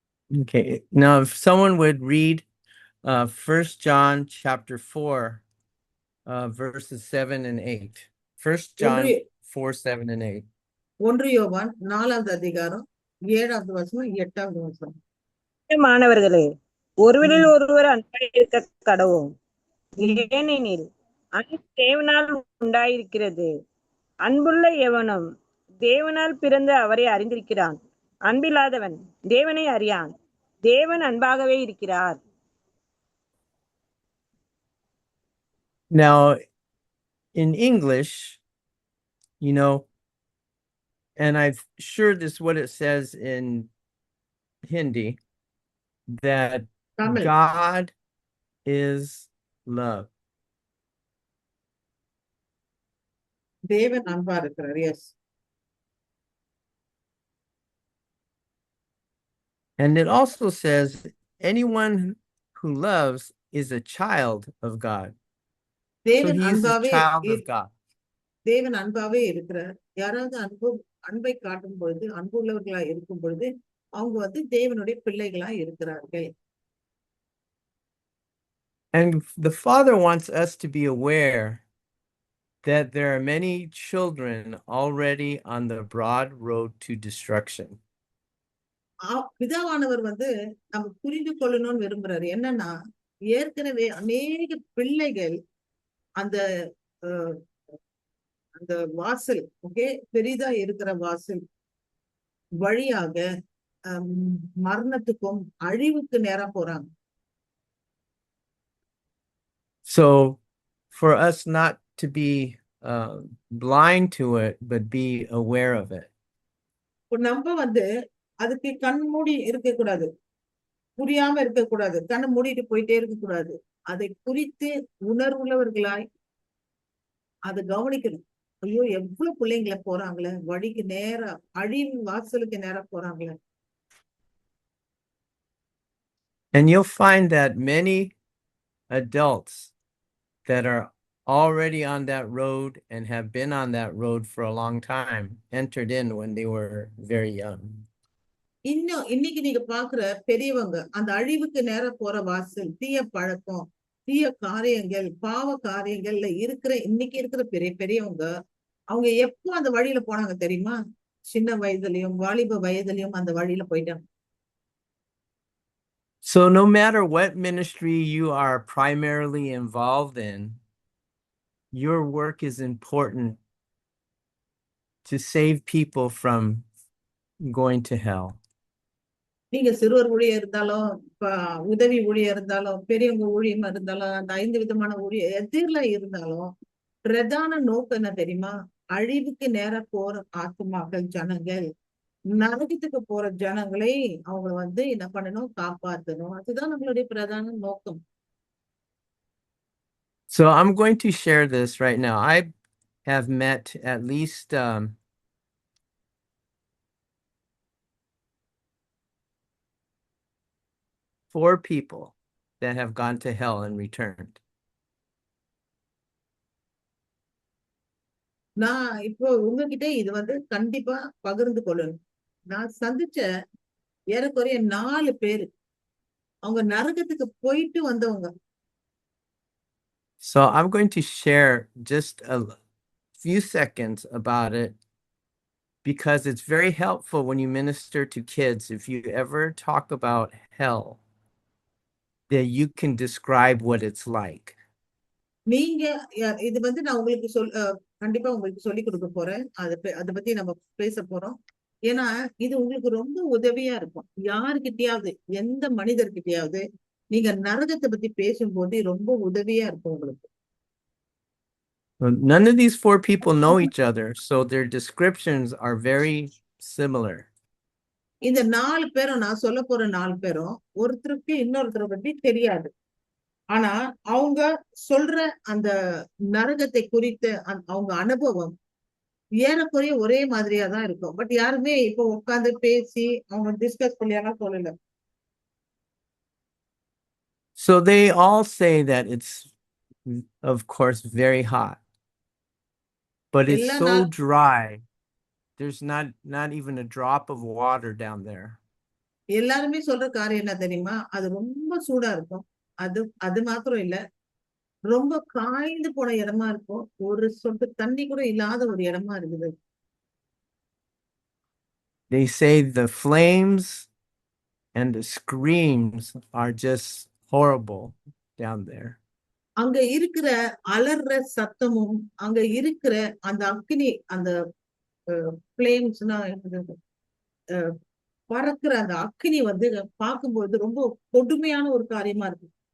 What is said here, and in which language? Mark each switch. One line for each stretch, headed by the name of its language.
English: Okay, now if someone would read 1 John chapter 4 verses 7 and 8. 1 John 4, 7 and 8.
Tamil: 1 யோவான் 4வது அதிகாரம் 7வது வசனம் 8வது வசனம். மாணவர்களே, ஒருவரில் ஒருவர் அன்பாய் இருக்க கடவோம். ஏனெனில் அன்பு தேவனால் உண்டாயிருக்கிறது. அன்புள்ள எவனும் தேவனால் பிறந்து அவரை அறிந்திருக்கிறான். அன்பில்லாதவன் தேவனை அறியான். தேவன் அன்பாகவே இருக்கிறார்.
English: Now, in English, you know, and I'm sure this is what it says in Hindi, that Tamil. God is love.
Tamil: தேவன் அன்பா இருக்கிறார். S.
English: And it also says anyone who loves is a child of God. So
Tamil: தேவன்
English: he is a
Tamil: அன்பாவே
English: child of God.
Tamil: தேவன் அன்பாவே இருக்கிறார். யாராவது அன்பை காட்டும் பொழுது, அன்பு உள்ளவர்களா இருக்கும் பொழுது அவங்க வந்து தேவனுடைய பிள்ளைகளா இருக்கிறார்கள்.
English: And the Father wants us to be aware that there are many children already on the broad road to destruction.
Tamil: பிதாவானவர் வந்து நம்ம புரிந்து கொள்ளணும்னு விரும்புறாரு. என்னன்னா, ஏற்கனவே அநேக பிள்ளைகள் அந்த அந்த வாசல், ஓகே, பெரிதா இருக்கிற வாசல் வழியாக மரணத்துக்கும் அழிவுக்கு நேரா போறாங்க.
English: So for us not to be blind to it, but be aware of it.
Tamil: நம்ம வந்து அதுக்கு கண் மூடி இருக்கக்கூடாது, புரியாம இருக்கக்கூடாது, கண்ணை மூடிட்டு போயிட்டே இருக்கக்கூடாது. அதை குறித்து உணர்வுள்ளவர்களாய் அதை கவனிக்கணும். ஐயோ, எவ்வளவு பிள்ளைங்களை போறாங்களே, வழிக்கு நேரா அழிவு வாசலுக்கு நேரா போறாங்களே.
English: And you'll find that many adults that are already on that road and have been on that road for a long time entered in when they were very young.
Tamil: இன்னைக்கு நீங்க பாக்குற பெரியவங்க அந்த அழிவுக்கு நேர போற வாசல், தீய பழக்கம், தீய காரியங்கள், பாவ காரியங்கள்ல இன்னைக்கு இருக்கிற பெரியவங்க அவங்க எப்போ அந்த வழியில போனாங்க தெரியுமா? சின்ன வயதுலயும் வாலிப வயதுலயும் அந்த வழியில போயிட்டாங்க.
English: So no matter what ministry you are primarily involved in, your work is important to save people from going to hell.
Tamil: நீங்க சிறுவர் ஊழியம் இருந்தாலும் உதவி ஊழியம் இருந்தாலும் பெரியவங்க ஊழியமா இருந்தாலும் அந்த 5 விதமான ஊழியம் எதிரில இருந்தாலும் பிரதான நோக்கம் என்ன தெரியுமா? அழிவுக்கு நேர போற ஆத்துமாக்கள் ஜனங்கள், நரகத்துக்கு போற ஜனங்களை அவங்க என்ன பண்ணணும்? காப்பாற்றணும். அதுதான் நம்மளுடைய பிரதான நோக்கம்.
English: So I'm going to share this right now. I have met at least 4 people that have gone to hell and returned.
Tamil: நான் இப்போ உங்ககிட்ட இது கண்டிப்பா பகிர்ந்து கொள்ளணும். நான் சந்திச்ச ஏறக்குறைய 4 பேரு அவங்க நரகத்துக்கு போயிட்டு வந்தவங்க.
English: So I'm going to share just a few seconds about it because it's very helpful when you minister to kids. If you ever talk about hell, that you can describe what it's like.
Tamil: நீங்க இது நான் உங்களுக்கு கண்டிப்பா உங்களுக்கு சொல்லி கொடுக்க போறேன். அதை பத்தி நம்ம பேச போறோம். ஏன்னா இது உங்களுக்கு ரொம்ப உதவியா இருக்கும். யாருக்கிட்டயாவது எந்த மனிதர்கிட்டயாவது நீங்க நரகத்தை பத்தி பேசும்போது ரொம்ப உதவியா இருக்கும் உங்களுக்கு.
English: None of these 4 people know each other, so their descriptions are very similar.
Tamil: இந்த 4 பேரும் நான் சொல்ல போற 4 பேரும் ஒருத்தருக்கு இன்னொருத்தரை பத்தி தெரியாது. ஆனா அவங்க சொல்ற அந்த நரகத்தை குறித்த அவங்க அனுபவம் ஏறக்குறைய ஒரே மாதிரியா தான் இருக்கும். பட் யாருமே இப்போ உட்கார்ந்து பேசி அவங்க டிஸ்கஸ் பண்ணியாலாம் சொல்லல.
English: So they all say that it's, of course, very hot, but it's so dry. There's not even a drop of water down there.
Tamil: எல்லாருமே சொல்ற காரியம் என்ன தெரியுமா? அது ரொம்ப சூடா இருக்கும். அது மாத்திரம் இல்ல, ரொம்ப காய்ந்து போன இடமா இருக்கும். ஒரு சொட்டு தண்ணி கூட இல்லாத ஒரு இடமா இருக்குது.
English: They say the flames and the screams are just horrible down there.
Tamil: அங்க இருக்கிற அலற சத்தமும் அங்க இருக்கிற அந்த அக்னி அந்த ஃப்ளேம்ஸ்னா பறக்கிற அந்த அக்னி பார்க்கும்போது ரொம்ப கொடுமையான ஒரு காரியமா இருக்கு.